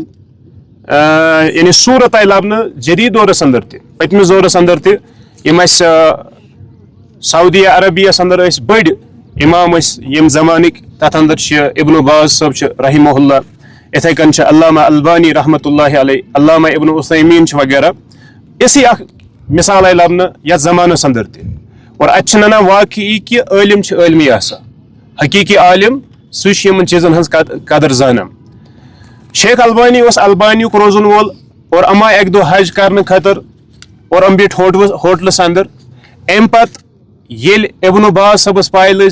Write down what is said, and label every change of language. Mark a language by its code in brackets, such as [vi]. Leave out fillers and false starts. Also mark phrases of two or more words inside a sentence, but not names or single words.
[ks] یعنی صوٗرت آیہِ لبنہٕ جدیٖد دورس انٛدر تہِ پٔتمِس دورس انٛدر تہِ یِم اسہِ سعودی عربیس انٛدر ٲسۍ بٔڑۍ امام ٲسۍ ییٚمہِ زمانٕکۍ تتھ انٛدر چھِ ابن باز صٲب چھِ [ar] رحمہ اللہ [ks] اِتھے کٔنۍ چھِ علامہ البانی [ar] رحمۃ اللہ علیہ [ks] علامہ ابن عثیمین چھِ وغیرہ اسی اکھ مثال آیہِ لبنہٕ یتھ زمانس انٛدر تہِ اور اتہِ چھِ ننان واقعی کہِ عٲلم چھِ عٲلمی آسان حقیٖقی عالم سُہ چھُ یِمن چیٖزن ہٕنٛز قدر زانان شیخ البانی اوس البانیُک روزن وول اور یِم آے اکہِ دۄہ حج کرنہٕ خٲطرٕ اور یِم بیٖٹھۍ ہوٹلس انٛدر امہِ پتہٕ ییٚلہِ ابن باز صٲبس پاے لٔج